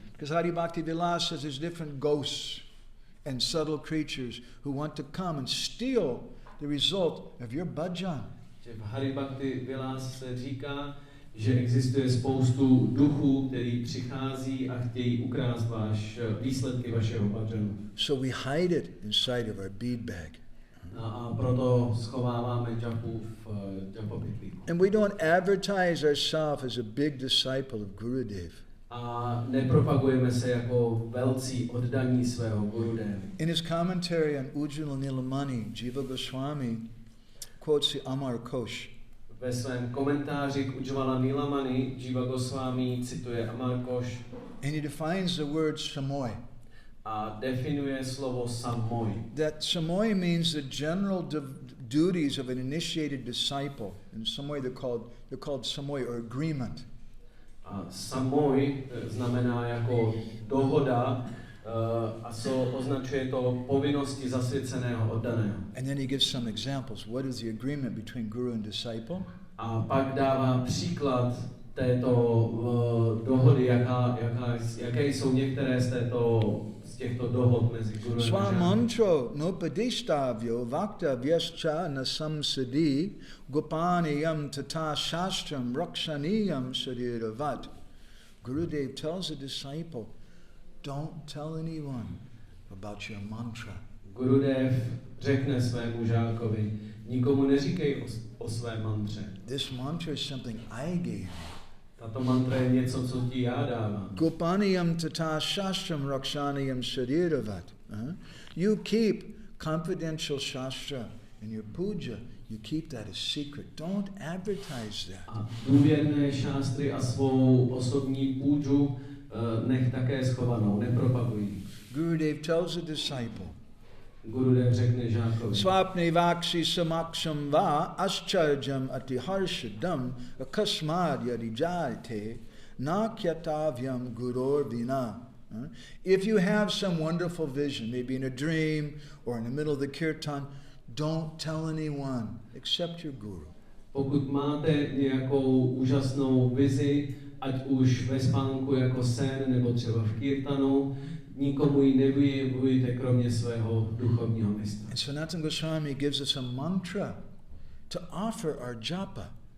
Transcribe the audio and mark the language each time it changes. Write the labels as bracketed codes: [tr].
[en] Because Hari Bhakti Vilas says there's different ghosts and subtle creatures who want to come and steal the result of your bhajan. [cs] V Hari Bhakti Vilas se říká, že existuje spoustu duchů, který přichází a chtějí ukrást výsledky vašeho bhajanu. [en] So we hide it inside of our bead bag. [cs] A proto schováváme japu v japopytlíku. [en] And we don't advertise ourselves as a big disciple of Gurudev. [cs] A nepropagujeme se jako velcí oddaní svého Gurudevy. [en] In his commentary on Ujjvala Nilamani, Jiva Goswami quotes the Amar Kosh. [cs] Ve svém komentáři k Ujjvala Nilamani Jiva Goswami cituje Amar Kosh [en] And he defines the word samoy. [cs] a definuje slovo samoy. [en] That samoy means the general duties of an initiated disciple. In some way they're called samoy or agreement. [cs] A samoy znamená jako dohoda a označuje to povinnosti zasvěceného oddaného. [en] And then he gives some examples. What is the agreement between guru and disciple? [cs] A pak dává příklad této dohody, jaké jsou některé z těchto dohod mezi guru a žákem. [sa] Swamantro nopadishtabhyo vakta vyascha nasamsadi gopaniyam tata shastram rakshaniyam sariravat. [en] Gurudev tells a disciple, don't tell anyone about your mantra. [cs] Gurudev řekne svému žákovi, nikomu neříkej o své mantře. [en] This mantra is something I gave you. [cs] Tato mantra je něco, co ti já dávám. [sa] Gopaniyam tata shastram rakshaniyam sariravat. [en] You keep confidential shastra in your puja. You keep that a secret. Don't advertise that. [cs] A důvěrné šástry a svou osobní půdžu nech také schovanou, nepropaguj. [en] Gurudev tells a disciple, [cs] Gurudev řekne žákovi, [sa] Swapne vakshi samaksham va ascharjam atiharshadam akasmad yarijate nakyatavyam guror vina. [en] If you have some wonderful vision, maybe in a dream or in the middle of the kirtan, don't tell anyone except your guru. [cs] pokud máte nějakou úžasnou vizi, ať už ve spánku jako sen, nebo třeba v kirtanu, nikomu ji nevyjevujte kromě svého duchovního mistra. [en] And Sanatana Goswami gives us a mantra to offer our japa.